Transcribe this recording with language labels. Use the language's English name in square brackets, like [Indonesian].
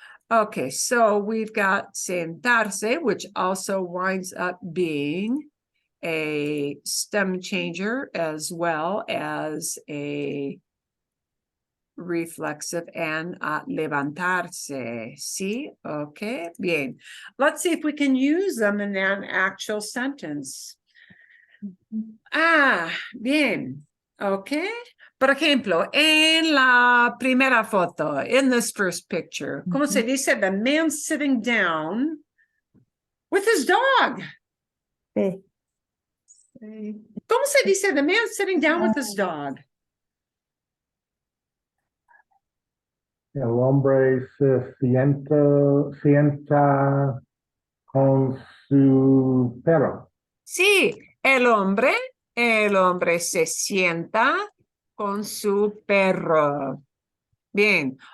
[English] Okay, so we've got sentarse, which also winds up being a stem changer as well as a reflexive, and levantarse. See? Okay, [Spanish] bien. [English] Let's see if we can use them in an actual sentence. [Spanish] Bien. Okay. Por ejemplo, en la primera foto, [English] in this first picture, [Spanish] ¿cómo se dice? [English] The man sitting down with his dog. [Spanish] Sí. ¿Cómo se dice? [English] The man sitting down with his dog. [Spanish] El hombre se sienta con su perro. Sí, el hombre se sienta con su perro. Bien.